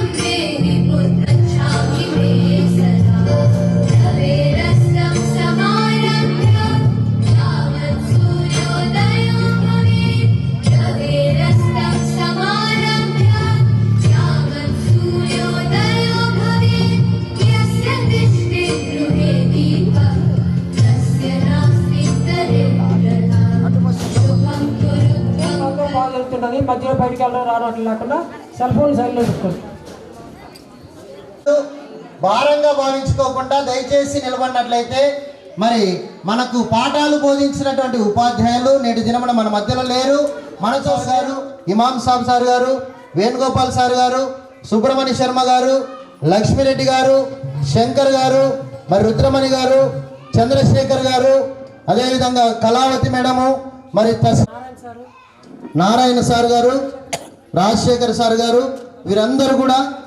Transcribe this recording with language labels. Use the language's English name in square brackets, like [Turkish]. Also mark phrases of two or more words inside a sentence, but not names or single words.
[Sanskrit] देहि पुत्रच्छामि मे सदा रवेरस्तं समारभ्य यावत् सूर्योदयो भवेत् रवेरस्तं समारभ्य यावत् सूर्योदयो भवेत् यस्य तिष्ठति गृहे दीपः तस्य नास्ति दरिद्रता शुभं कुरु त्वं [Telugu] బాగా జరుగుతుంటుంది. మధ్యలో బయటికి వెళ్ళడం రావడం అట్లా లేకుండా [English] cell phone [Telugu] సైడ్లో పెట్టుకోండి. భారంగా భావించుకోకుండా దయచేసి నిలబడినట్లయితే మరి మనకు పాఠాలు బోధించినటువంటి ఉపాధ్యాయులు నేటి దినమున మన మధ్యలో లేరు. మనతో గారు, ఇమాం సాబ్ సార్ గారు, వేణుగోపాల్ సార్ గారు, సుబ్రహ్మణ్య శర్మ గారు, లక్ష్మీరెడ్డి గారు, శంకర్ గారు, మరి రుద్రమణి గారు, చంద్రశేఖర్ గారు, అదేవిధంగా కళావతి మేడము, మరి నారాయణ సార్ గారు, రాజశేఖర్ సార్ గారు, వీరందరూ కూడా